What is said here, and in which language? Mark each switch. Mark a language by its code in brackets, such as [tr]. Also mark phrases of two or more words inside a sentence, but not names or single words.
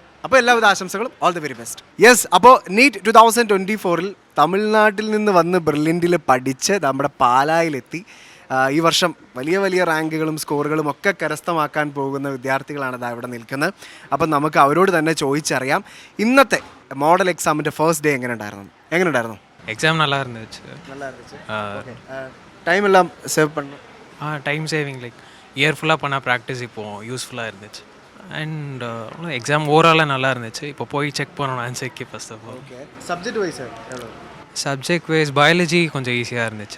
[ml] അപ്പോൾ എല്ലാവിധ ആശംസകളും, [en] all the very best. [ml] യെസ്, അപ്പോൾ നീറ്റ് 2024 തമിഴ്നാട്ടിൽ നിന്ന് വന്ന് ബ്രില്യൻറ്റിൽ പഠിച്ച് നമ്മുടെ പാലായിലെത്തി ഈ വർഷം വലിയ വലിയ റാങ്കുകളും സ്കോറുകളും ഒക്കെ കരസ്ഥമാക്കാൻ പോകുന്ന വിദ്യാർത്ഥികളാണ് ഇതാ ഇവിടെ നിൽക്കുന്നത്. അപ്പം നമുക്ക് അവരോട് തന്നെ ചോദിച്ചറിയാം ഇന്നത്തെ മോഡൽ എക്സാമിൻ്റെ [en] first day [ml] എങ്ങനെ ഉണ്ടായിരുന്നു? [ta] எக்ஸாம் நல்லா இருந்துச்சு. டைம் எல்லாம் சேவ் பண்ணணும். [en] time saving like year [ta] ஃபுல்லாக பண்ண ப்ராக்டிஸ் இப்போது யூஸ்ஃபுல்லாக இருந்துச்சு. [en] and exam [ta] ஓவராலாக நல்லா இருந்துச்சு. இப்போ போய் செக் பண்ணணும் ஆன்சருக்கு [en] first of all. subject wise subject wise biology [ta] கொஞ்சம் ஈஸியாக இருந்துச்சு.